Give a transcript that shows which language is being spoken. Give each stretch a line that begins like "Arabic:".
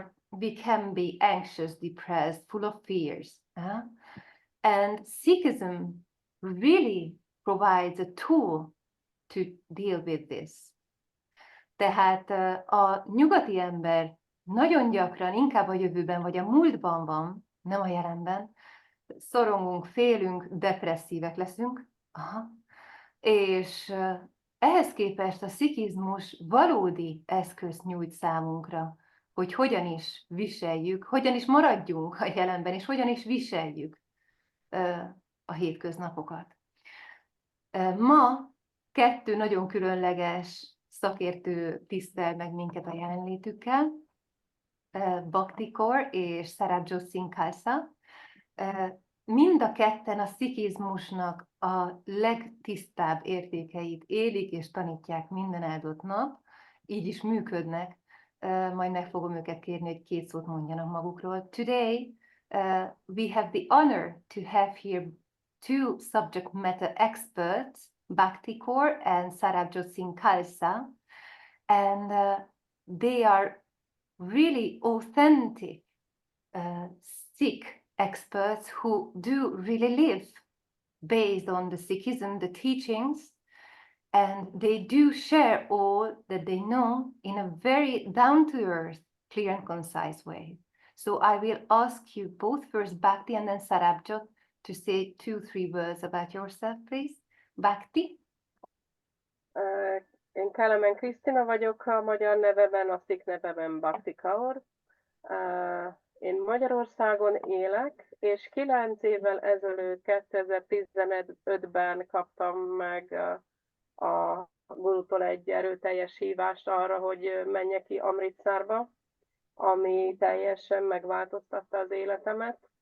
English: We can be anxious, depressed, full of fears. And Sikhism really provides a tool to deal with this.
Hungarian: Tehát a nyugati ember nagyon gyakran inkább a jövőben vagy a múltban van, nem a jelenben. Szorongunk, félünk, depresszívek leszünk. És ehhez képest a szikhizmus valódi eszközt nyújt számunkra, hogy hogyan is viseljük, hogyan is maradjunk a jelenben, és hogyan is viseljük a hétköznapokat. Ma 2 nagyon különleges szakértő tisztel meg minket a jelenlétükkel, Bhakti Kaur és Sarabjot Singh Khalsa. Mind a ketten a szikhizmusnak a legtisztább értékeit élik és tanítják minden áldott nap, így is működnek. Majd meg fogom őket kérni, hogy 2 szót mondjanak magukról.
English: Today we have the honor to have here 2 subject matter experts, Bhakti Kaur and Sarabjot Singh Khalsa, and they are really authentic Sikh experts who do really live based on the Sikhism, the teachings, and they do share all that they know in a very down-to-earth, clear and concise way. So I will ask you both, first Bhakti and then Sarabjot, to say 2-3 words about yourself, please. Bhakti?
Hungarian: Én Kelemen Krisztina vagyok, a magyar neveben, a Sikh neveben Bhakti Kaur. Én Magyarországon élek, és 9 évvel ezelőtt, 2015-ben kaptam meg a gurutól egy erőteljes hívást arra, hogy menjek ki Amritsarba, ami teljesen megváltoztatta az életemet.